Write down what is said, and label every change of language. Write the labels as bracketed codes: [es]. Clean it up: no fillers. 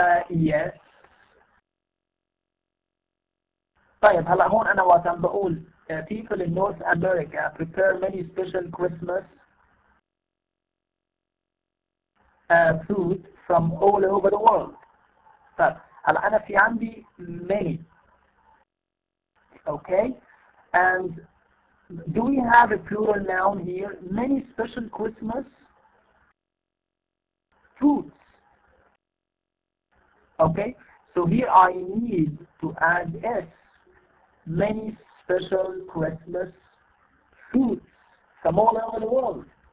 [en] Yes. [ar] طيب هلا هون أنا وقت عم بقول [en] people in North America prepare many special Christmas food from all over the world. [ar] طيب هلا أنا في عندي many. [en] Okay? And do we have a plural noun here? Many special Christmas foods. Okay? So here I need to add S. Many special Christmas foods from all over the world.